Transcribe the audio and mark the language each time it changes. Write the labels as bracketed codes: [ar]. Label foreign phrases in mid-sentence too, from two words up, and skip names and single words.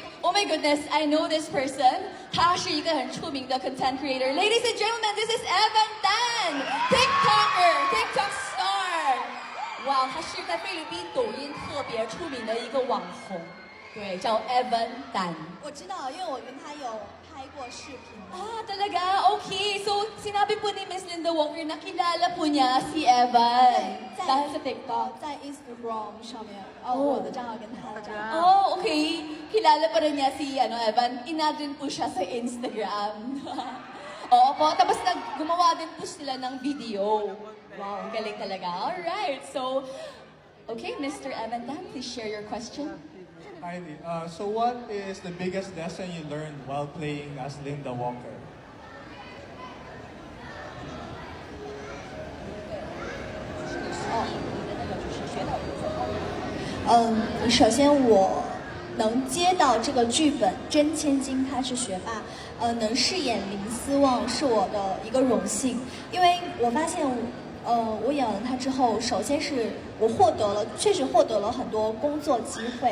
[en] Oh my goodness, I know this person. [zh] 他是一个很出名的 [en] content creator. Ladies and gentlemen, this is Evan Tan, TikToker, TikTok star. [zh] 哇，他是在菲律宾抖音特别出名的一个网红，对，叫 Evan Tan。我知道，因为我跟他有拍过视频。 [tl] talaga? Okay. So, sinabi po ni Miss Linda Walker na kilala po niya si Evan. Dahil sa TikTok. [zh] 在 Instagram 上面，我的账号跟他的账号。 [en] Oh, okay. [tl] Kilala pa rin niya si Evan. Inad din po siya sa Instagram. Oo po. Tapos gumawa din po sila ng video. Wow, ang galing talaga. [en] Alright. So, okay, Mr. Evan Tan, please share your question. Hi, so what is the biggest lesson you learned while playing as Linda Walker? [zh] 首先我能接到这个剧本，真千金他是学霸，能饰演林思旺是我的一个荣幸，因为我发现我演完他之后，首先是我确实获得了很多工作机会。